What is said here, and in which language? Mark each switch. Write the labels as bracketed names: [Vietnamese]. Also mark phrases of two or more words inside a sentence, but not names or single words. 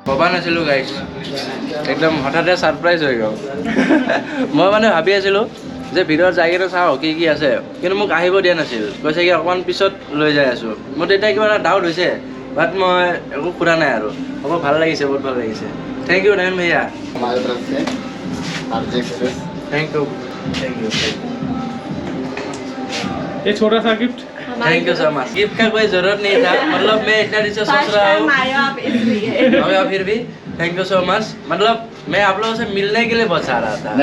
[Assamese] নাছিলোঁ গাইছ একদম হঠাতে ছাৰপ্ৰাইজ হৈ গ'ল মই মানে ভাবি আছিলোঁ যে ভিতৰত যাই কিনে চাওঁ কি কি আছে কিন্তু মোক আহিব দিয়া নাছিল কৈছে কি অকণমান পিছত লৈ যাই আছোঁ মোৰ তেতিয়া কিবা এটা ডাউট হৈছে বাট মই একো সোধা নাই আৰু হ'ব ভাল লাগিছে বহুত ভাল লাগিছে [English] thank you [Assamese] নয়ন भैया [Hindi] हमारे तरफ से आरजे एक्सप्रेस [English] thank you thank you [Hindi] ये छोटा सा गिफ्ट [English] thank you so much [Hindi] गिफ्ट का कोई जरूरत नहीं था मतलब मैं इतना रिचा सोच रहा हूँ और फिर भी [English] thank you so much [Hindi] मतलब मैं आप लोगों से मिलने के लिए बहुत चाह रहा था